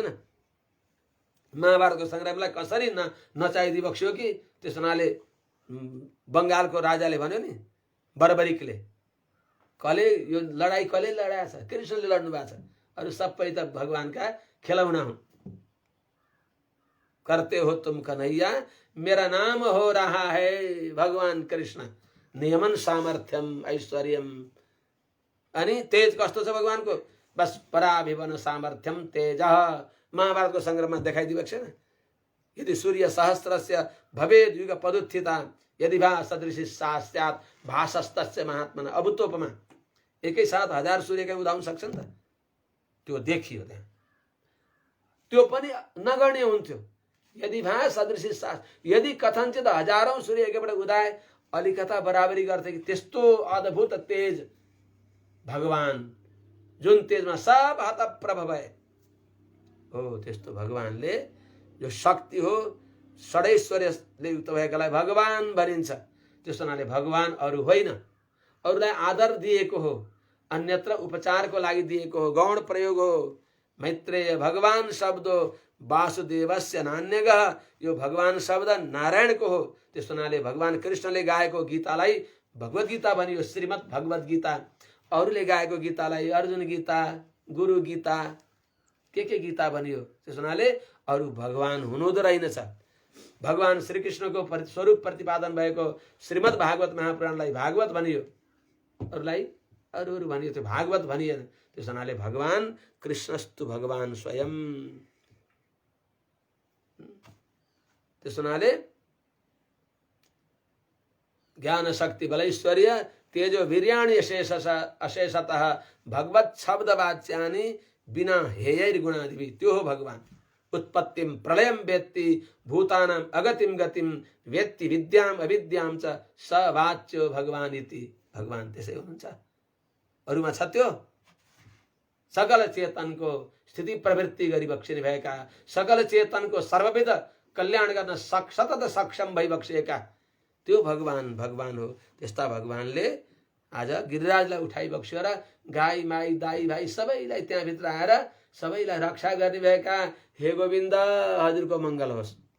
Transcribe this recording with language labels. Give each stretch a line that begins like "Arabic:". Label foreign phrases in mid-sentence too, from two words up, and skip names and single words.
Nepali: महाभारतको सङ्ग्रामलाई कसरी नचाइदिबक्स्यो कि त्यस हुनाले बङ्गालको राजाले भन्यो नि बर्बरिकले, यो लडाई कसले लडाएको छ? कृष्णले लड्नु भएको छ। अरू सबै त भगवानका खेलौना हुन्।
Hindi: करते हो तुम कन्हैया मेरा नाम हो रहा है भगवान कृष्ण।
Sanskrit: नियमन सामर्थ्यम ऐश्वर्यम।
Nepali: अनि तेज कस्तो छ भगवानको? बस
Sanskrit: पराभिवन सामर्थ्यम तेज।
Nepali: महाभारतको सङ्ग्राममा देखाइदिबक्सेन?
Sanskrit: यदि सूर्य सहस्रस्य भवेद युग पदुत्थिता यदि भा सदृशी स्यात् भासस्तस्य महात्मना अभूतोपमा।
Nepali: एकै साथ 1000 सूर्यकै उदाउन सक्छ नि त? त्यो देखियो त्यहाँ। त्यो पनि नगर्ने हुन्थ्यो।
Sanskrit: यदि भा सदृशी यदि कथनचित
Nepali: 1000औं सूर्य एकैपल्ट उदाए अलिकता बराबरी गर्थे कि त्यस्तो अद्भुत तेज भगवान, जुन तेजमा सब हतप्रभ भए हो। त्यस्तो भगवानले जो शक्ति हो षडैश्वर्यले युक्त भएकालाई भगवान भनिन्छ। त्यस्तो हुनाले भगवान अरू होइन, अरूलाई आदर दिएको हो, अन्यत्र उपचारको लागि दिएको हो, गौण प्रयोग हो।
Sanskrit: मैत्रेय भगवान शब्दो वासुदेवस्य नान्यगः।
Nepali: यो भगवान शब्द नारायणको हो। त्यस हुनाले भगवान कृष्णले गाएको गीतालाई भगवत गीता भनियो, श्रीमद् भगवत गीता। अरूले गाएको गीतालाई अर्जुन गीता, गुरु गीता, के गीता भनियो। त्यस हुनाले अरू भगवान हुनुहुँदो रहेनछ। भगवान श्रीकृष्णको स्वरूप प्रतिपादन भएको श्रीमद् भागवत महापुराणलाई भागवत भनियो, अरूलाई अरू भनियो, त्यो भागवत भनिएन। त्यस हुनाले भगवान
Sanskrit: कृष्णस्तु भगवान स्वयं।
Nepali: त्यस हुनाले
Sanskrit: ज्ञान शक्ति बलैश्वर्य तेजो वीर्याणि अशेषतः भगवत शब्द वाच्यानि बिना हेयर गुणादिवि।
Nepali: त्यो हो भगवान।
Sanskrit: उत्पत्तिम प्रलयम वेत्ति भूतानाम अगतिम गतिम वेत्ति विद्याम अविद्याम च स वाच्यो भगवान इति।
Nepali: भगवान त्यसै हुनुहुन्छ। अरूमा छ त्यो सकल चेतनको स्थिति प्रवृत्ति गरी बक्सिने भएका, सकल चेतनको सर्वविध कल्याण गर्न सतत सक्षम भइबक्सिएका त्यो भगवान भगवान हो। त्यस्ता भगवानले आज गिरिराजलाई उठाइ बक्स्यो र गाई माई दाई भाइ सबैलाई त्यहाँभित्र आएर सबैलाई रक्षा गर्ने भएका हे गोविन्द हजुरको मङ्गल होस्।